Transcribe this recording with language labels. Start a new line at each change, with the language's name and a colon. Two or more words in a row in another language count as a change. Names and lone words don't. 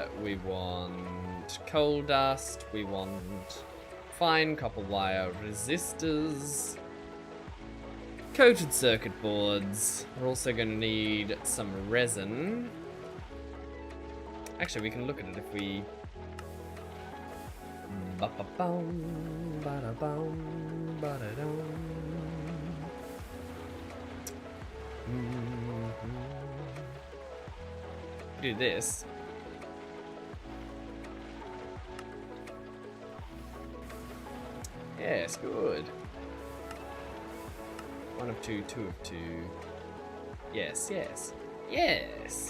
English: We want coal dust. We want fine copper wire resistors. Coated circuit boards. We're also going to need some resin. Actually, we can look at it if we... Ba-ba-boom, ba-da-boom, ba-da-dum. Do this. Yes, good. 1 of 2, 2 of 2. Yes, yes, yes.